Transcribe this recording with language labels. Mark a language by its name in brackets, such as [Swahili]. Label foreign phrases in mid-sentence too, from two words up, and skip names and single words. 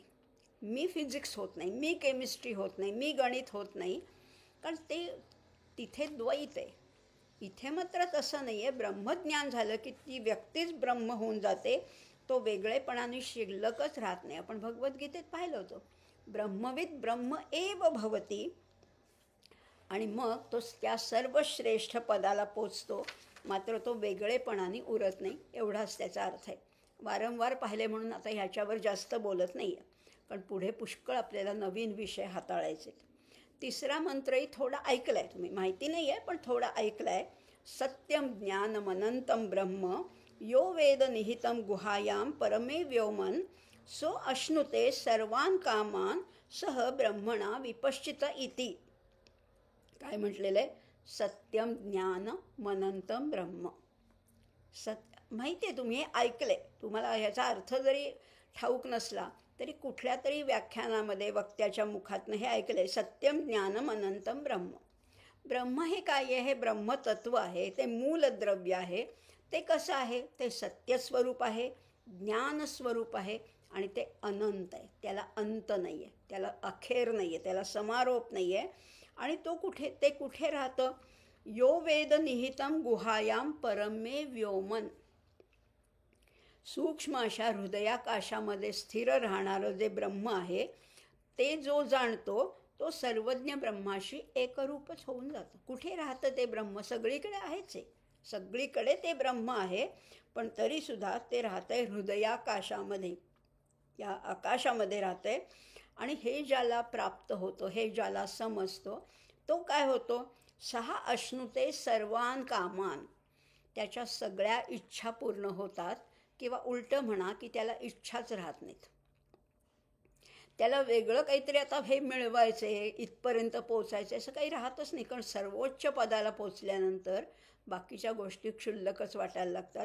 [Marathi] मी फिजिक्स होत नाही, मी केमिस्ट्री होत नाही, मी गणित होत नाही, कारण ते तिथे द्वैत आहे. इथे मात्र तसं नाही आहे. ब्रह्मज्ञान झालं की ती व्यक्तीच ब्रह्म होऊन जाते, तो वेगळेपणाने शिल्लकच राहत नाही. आपण भगवद्गीतेत पाहिलं होतं, [Sanskrit] ब्रह्मविद ब्रह्म एव भवती. [Marathi] आणि मग तो त्या सर्वश्रेष्ठ पदाला पोचतो, मात्र तो वेगळेपणाने उरत नाही, एवढाच त्याचा अर्थ आहे. वारंवार पाहिले म्हणून आता ह्याच्यावर जास्त बोलत नाही आहे, पण पुढे पुष्कळ आपल्याला नवीन विषय हाताळायचे. तिसरा मंत्रही थोडा ऐकला आहे तुम्ही, माहिती नाही आहे पण थोडा ऐकला आहे. [Sanskrit] सत्यम ज्ञानमनंतम ब्रह्म यो वेद निहितम गुहायाम परमे व्योमन सो अश्नुते सर्वान कामान सह ब्रह्मणा विपश्चित इति. [Marathi] काय म्हटलेलं आहे, [Sanskrit] सत्यम ज्ञान मनंतम ब्रह्म. [Marathi] माहिती आहे, तुम्ही हे ऐकले, तुम्हाला ह्याचा अर्थ जरी ठाऊक नसला तरी कुठल्या तरी व्याख्यानामध्ये वक्त्याच्या मुखातनं हे ऐकलं आहे, [Sanskrit] सत्यम ज्ञानम अनंतम ब्रह्म. [Marathi] ब्रह्म हे काय आहे, हे ब्रह्मतत्व आहे, ते मूलद्रव्य आहे. ते कसं आहे, ते सत्यस्वरूप आहे, ज्ञानस्वरूप आहे आणि ते अनंत आहे. त्याला अंत नाही आहे, त्याला अखेर नाही आहे, त्याला समारोप नाही आहे. आणि तो कुठे राहतं, [Sanskrit] यो वेद निहितम गुहायाम परमे व्योमन. [Marathi] सूक्ष्म अशा हृदयाकाशामध्ये स्थिर राहणारं जे ब्रह्म आहे, ते जो जाणतो तो सर्वज्ञ ब्रह्माशी एकरूपच होऊन जातो. कुठे राहतं ते ब्रह्म, सगळीकडे आहेच आहे, सगळीकडे ते ब्रह्म आहे, पण तरीसुद्धा ते राहतं आहे हृदयाकाशामध्ये, या आकाशामध्ये राहतं आहे. आणि हे ज्याला प्राप्त होतो, हे ज्याला समजतो, तो काय होतो, [Sanskrit] सहा अश्नुते सर्वान कामान. [Marathi] त्याच्या सगळ्या इच्छा पूर्ण होतात, किंवा उलटं म्हणा की त्याला इच्छाच राहत नाहीत. त्याला वेगळं काहीतरी आता हे मिळवायचे, इथपर्यंत पोचायचे असं काही राहतच नाही, कारण सर्वोच्च पदाला पोचल्यानंतर बाकीच्या गोष्टी क्षुल्लकच वाटायला लागतात.